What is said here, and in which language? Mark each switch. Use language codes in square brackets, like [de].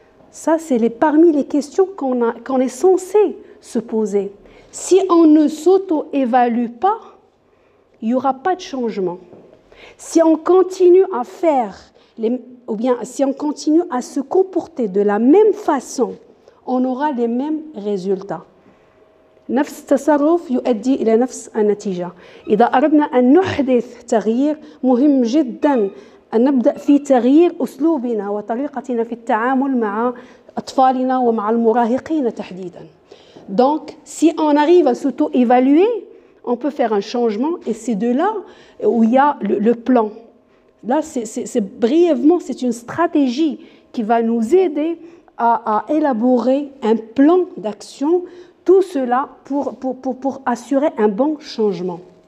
[fr] Ça, c'est parmi les questions qu'on est censé se poser. Si on ne s'auto-évalue pas, il n'y aura pas de changement. Si on continue à faire, ou bien si on continue à se comporter de la même façon, on aura les mêmes résultats. [ar] نفس التصرف يؤدي إلى نفس النتيجة. إذا أردنا أن نحدث تغيير مهم جدا أن نبدأ في تغيير أسلوبنا وطريقتنا في التعامل مع أطفالنا ومع المراهقين تحديدا. [fr] Donc, si on arrive à s'auto-évaluer, on peut faire un changement et c'est de là où il y a le plan. Là, brièvement, c'est une stratégie qui va nous aider à élaborer un plan d'action, tout cela pour assurer un bon changement.